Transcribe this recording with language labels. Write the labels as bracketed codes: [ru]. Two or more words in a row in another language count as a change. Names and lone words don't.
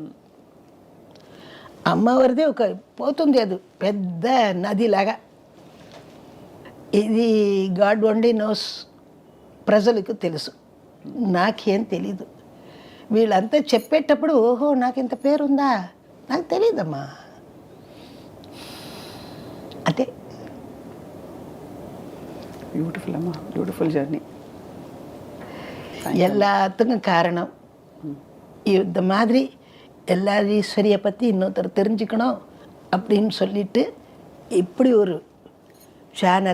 [te] అమ్మవారిది ఒక పోతుంది, అది పెద్ద నదిలాగా. ఇది [en] God only knows, [te] ప్రజలకు తెలుసు, నాకేం తెలీదు. వీళ్ళంతా చెప్పేటప్పుడు ఓహో నాకు ఇంత పేరుందా, నాకు తెలియదమ్మా. అంటే [ta] பியூட்டிஃபுல் அம்மா, [en] beautiful journey. [ta] எல்லாத்துக்கும் காரணம் இந்த மாதிரி எல்லாரீஸ்வரியை பற்றி இன்னொருத்தர் தெரிஞ்சுக்கணும் அப்படின்னு சொல்லிட்டு இப்படி ஒரு சேனல்